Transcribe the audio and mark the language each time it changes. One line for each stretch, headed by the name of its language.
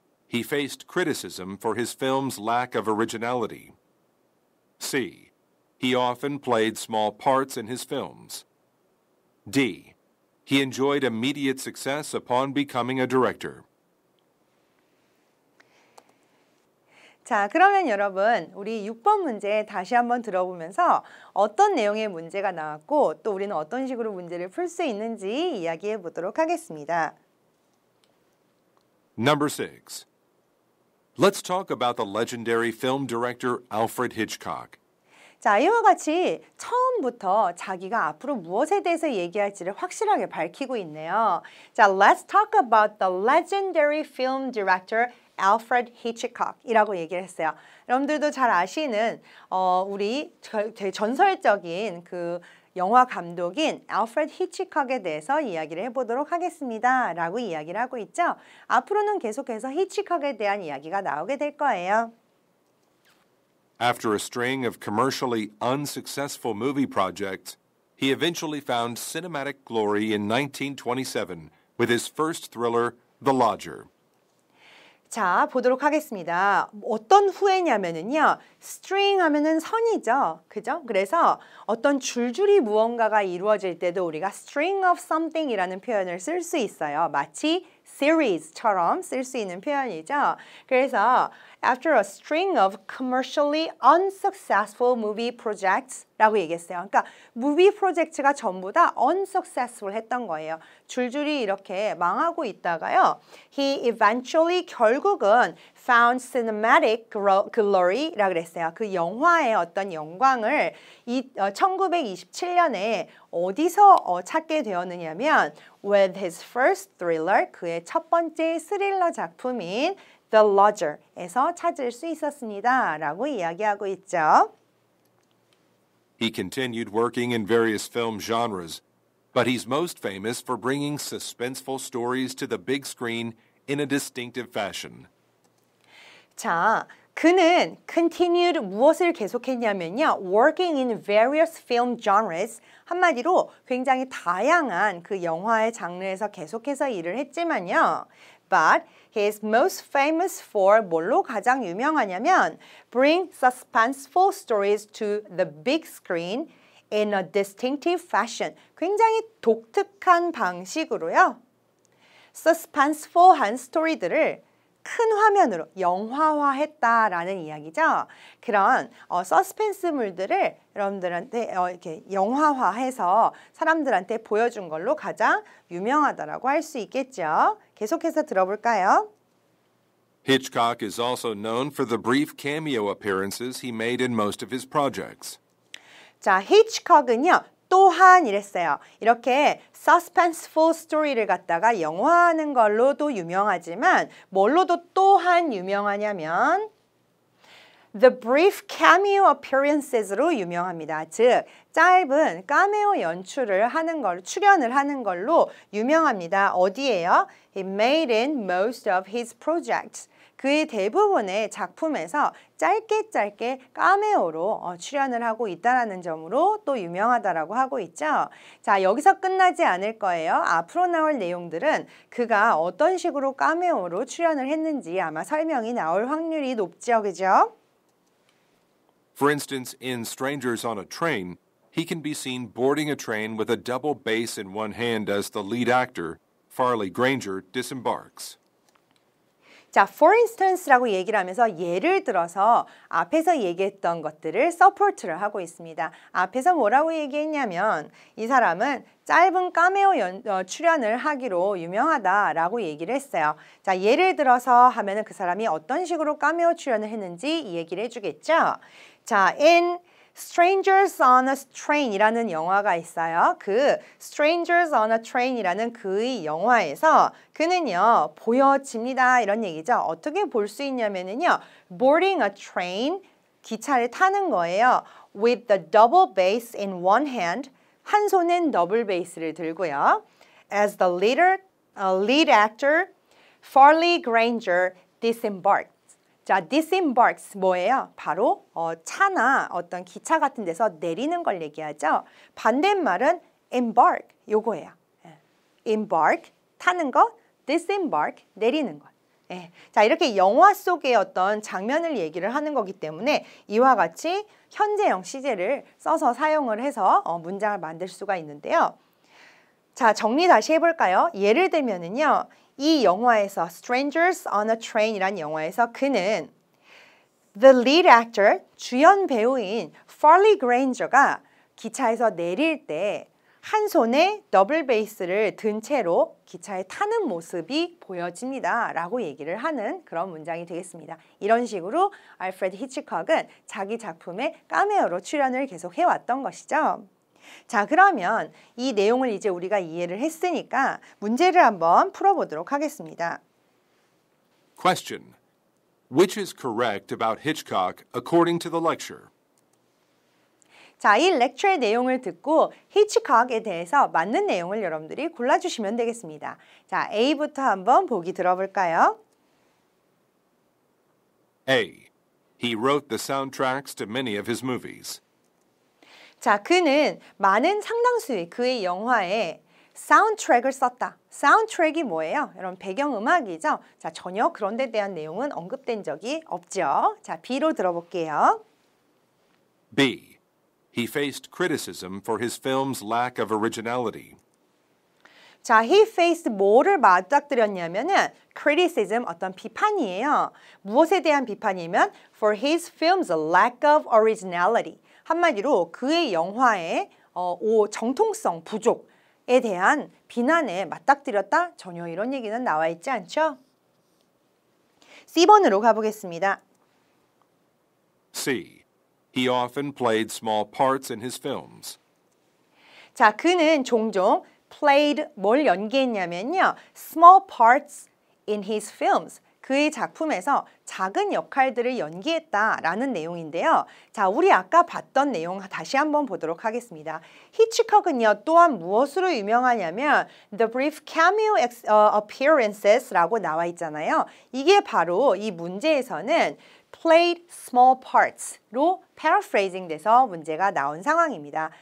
English: He faced criticism for his film's lack of originality. C. He often played small parts in his films. D. He enjoyed immediate success upon becoming a director.
Korean: 자, 그러면 여러분, 우리 6번 문제 다시 한번 들어보면서 어떤 내용의 문제가 나왔고 또 우리는 어떤 식으로 문제를 풀 수 있는지 이야기해 보도록 하겠습니다.
English: Number 6. Let's talk about the legendary film director Alfred Hitchcock.
Korean: 자, 이와 같이 처음부터 자기가 앞으로 무엇에 대해서 얘기할지를 확실하게 밝히고 있네요.
English: 자, let's talk about the legendary film director Alfred Hitchcock
Korean: 이라고 얘기를 했어요. 여러분들도 잘 아시는 우리 되게 전설적인 그 영화 감독인 알프레드 히치콕에 대해서 이야기를 해보도록 하겠습니다. 라고 이야기를 하고 있죠. 앞으로는 계속해서 히치콕에 대한 이야기가 나오게 될 거예요.
English: After a string of commercially unsuccessful movie projects, he eventually found cinematic glory in 1927 with his first thriller, The Lodger.
Korean: 자, 보도록 하겠습니다. 어떤 후회냐면은요. string 하면은 선이죠. 그죠? 그래서 어떤 줄줄이 무언가가 이루어질 때도 우리가
English: string of something
Korean: 이라는 표현을 쓸 수 있어요. 마치 series처럼 쓸 수 있는 표현이죠.
English: 그래서 after a string of commercially unsuccessful movie projects
Korean: 라고 얘기했어요. 그러니까 무비 프로젝트가 전부 다 unsuccessful 했던 거예요. 줄줄이 이렇게 망하고 있다가요.
English: He eventually
Korean: 결국은
English: found cinematic glory
Korean: 라고 그랬어요. 그 영화의 어떤 영광을 1927년에 어디서 찾게 되었느냐면
English: with his first thriller,
Korean: 그의 첫 번째 스릴러 작품인 The Lodger에서 찾을 수 있었습니다. 라고 이야기하고 있죠.
English: He continued working in various film genres, but he's most famous for bringing suspenseful stories to the big screen in a distinctive fashion.
Korean: 자, 그는 continued 무엇을 계속했냐면요.
English: working in various film genres.
Korean: 한마디로 굉장히 다양한 그 영화의 장르에서 계속해서 일을 했지만요.
English: But he is most famous for
Korean: 뭘로 가장 유명하냐면
English: bring suspenseful stories to the big screen in a distinctive fashion.
Korean: 굉장히 독특한 방식으로요. suspenseful한 스토리들을 큰 화면으로 영화화했다라는 이야기죠. 그런 서스펜스물들을 여러분들한테 이렇게 영화화해서 사람들한테 보여준 걸로 가장 유명하다라고 할 수 있겠죠. 계속해서 들어볼까요?
English: Hitchcock is also known for the brief cameo appearances he made in most of his projects.
Korean: 자, 히치콕은요. 또한 이랬어요. 이렇게 suspenseful story를 갖다가 영화하는 걸로도 유명하지만 뭘로도 또한 유명하냐면
English: the brief cameo appearances
Korean: 로 유명합니다. 즉, 짧은 카메오 연출을 하는 걸로, 출연을 하는 걸로 유명합니다. 어디예요?
English: He made in most of his projects.
Korean: 그의 대부분의 작품에서 짧게 카메오로 출연을 하고 있다는 점으로 또 유명하다라고 하고 있죠. 자, 여기서 끝나지 않을 거예요. 앞으로 나올 내용들은 그가 어떤 식으로 카메오로 출연을 했는지 아마 설명이 나올 확률이 높죠. 그죠?
English: For instance, in Strangers on a Train, he can be seen boarding a train with a double bass in one hand as the lead actor, Farley Granger, disembarks.
Korean: 자,
English: for instance
Korean: 라고 얘기를 하면서 예를 들어서 앞에서 얘기했던 것들을 support를 하고 있습니다. 앞에서 뭐라고 얘기했냐면 이 사람은 짧은 카메오 출연을 하기로 유명하다라고 얘기를 했어요. 자, 예를 들어서 하면은 그 사람이 어떤 식으로 카메오 출연을 했는지 이 얘기를 해주겠죠. 자, in Strangers on a Train이라는 영화가 있어요. 그 Strangers on a Train이라는 그의 영화에서 그는요 보여집니다 이런 얘기죠. 어떻게 볼 수 있냐면요,
English: boarding a train
Korean: 기차를 타는 거예요.
English: With the double bass in one hand,
Korean: 한 손엔 더블 베이스를 들고요.
English: As the lead actor, Farley Granger disembarked.
Korean: 자, disembarks 뭐예요? 바로 차나 어떤 기차 같은 데서 내리는 걸 얘기하죠. 반대말은 embark 요거예요. embark 타는 것, disembark 내리는 것. 예. 자, 이렇게 영화 속의 어떤 장면을 얘기를 하는 거기 때문에 이와 같이 현재형 시제를 써서 사용을 해서 문장을 만들 수가 있는데요. 자, 정리 다시 해볼까요? 예를 들면은요, 이 영화에서 Strangers on a Train이라는 영화에서 그는
English: the lead actor,
Korean: 주연 배우인 Farley Granger가 기차에서 내릴 때 한 손에 더블 베이스를 든 채로 기차에 타는 모습이 보여집니다 라고 얘기를 하는 그런 문장이 되겠습니다. 이런 식으로 알프레드 히치콕은 자기 작품에 카메오로 출연을 계속 해왔던 것이죠. 자, 그러면 이 내용을 이제 우리가 이해를 했으니까 문제를 한번 풀어보도록 하겠습니다.
English: Question. Which is correct about Hitchcock according to the lecture?
Korean: 자, 이 렉처의 내용을 듣고 히치콕에 대해서 맞는 내용을 여러분들이 골라주시면 되겠습니다. 자, A부터 한번 보기 들어볼까요?
English: A. He wrote the soundtracks to many of his movies.
Korean: 자, 그는 많은 상당수의 그의 영화에 사운드트랙을 썼다. 사운드트랙이 뭐예요? 여러분 배경음악이죠? 자, 전혀 그런 데 대한 내용은 언급된 적이 없죠. 자, B로 들어볼게요.
English: B. He faced criticism for his film's lack of originality.
Korean: 자,
English: he faced
Korean: 뭐를 맞닥뜨렸냐면은 criticism, 어떤 비판이에요. 무엇에 대한 비판이면
English: for his film's lack of originality.
Korean: 한마디로 그의 영화의 정통성 부족에 대한 비난에 맞닥뜨렸다? 전혀 이런 얘기는 나와 있지 않죠? C번으로 가보겠습니다.
English: C. He often played small parts in his films.
Korean: 자, 그는 종종 played 뭘 연기했냐면요.
English: small parts in his films.
Korean: 그의 작품에서 작은 역할들을 연기했다라는 내용인데요. 자, 우리 아까 봤던 내용 다시 한번 보도록 하겠습니다. 히치콕은요, 또한 무엇으로 유명하냐면
English: The Brief Cameo Appearances
Korean: 라고 나와 있잖아요. 이게 바로 이 문제에서는
English: played small parts
Korean: 로 paraphrasing 돼서 문제가 나온 상황입니다.